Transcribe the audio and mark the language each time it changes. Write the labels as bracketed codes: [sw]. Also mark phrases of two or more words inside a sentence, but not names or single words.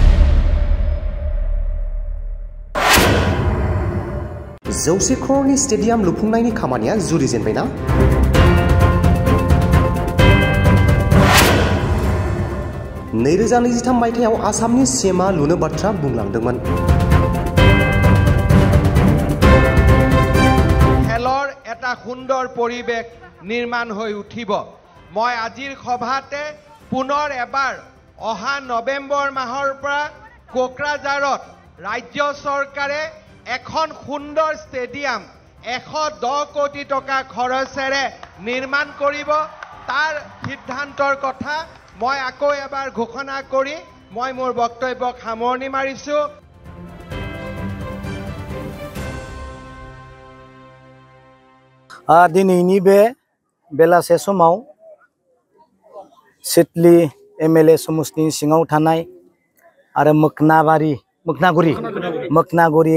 [brx] जौसे करोड़नि स्टेडियाम लुफुंनायनि खामानिया जुरिजेनबायना नैरोजा 23 मायथाइयाव आसामनि सीएमआ लुनो बाथ्रा बुंलांदोंमोन [as] খেলৰ এটা সুন্দৰ পৰিৱেশ নিৰ্মাণ হৈ উঠিব মই আজিৰ সভাতে পুনৰ এবাৰ অহা নৱেম্বৰ মাহৰ পৰা কোকৰাঝাৰত ৰাজ্য চৰকাৰে এখন সুন্দৰ ষ্টেডিয়াম 110 কোটি টকা খৰচেৰে নিৰ্মাণ কৰিব তাৰ সিদ্ধান্তৰ কথা মই আকৌ এবাৰ ঘোষণা কৰি মই মোৰ বক্তব্যক সামৰণি মাৰিছো [brx] दिनैनि बे बेलासे समाव सिडली एमएलए समस्तिनि सिङाव थानाय आरो मोखनागुरि